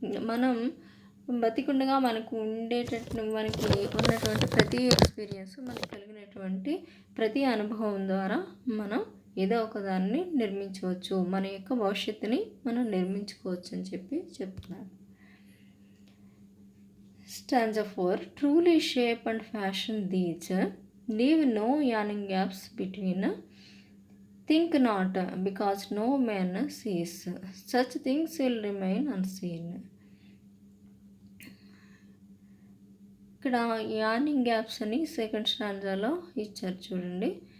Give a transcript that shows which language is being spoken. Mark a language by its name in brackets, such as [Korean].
[Telugu] మనం బతికుండగా మనకు ఉన్నటువంటి ప్రతి ఎక్స్పీరియన్స్, మనకు కలిగినటువంటి ప్రతి అనుభవం ద్వారా మనం ఏదో ఒకదాన్ని నిర్మించవచ్చు, మన యొక్క భవిష్యత్తుని మనం నిర్మించుకోవచ్చు అని చెప్పి చెప్తున్నాడు. [English] Stanza 4. Truly shape and fashion these, leave no yawning gaps between, think not because no man sees, such things will remain unseen. [Telugu] ఇక్కడ యానింగ్ గ్యాప్స్ అని సెకండ్ స్టాంజాలో ఇచ్చారు చూడండి.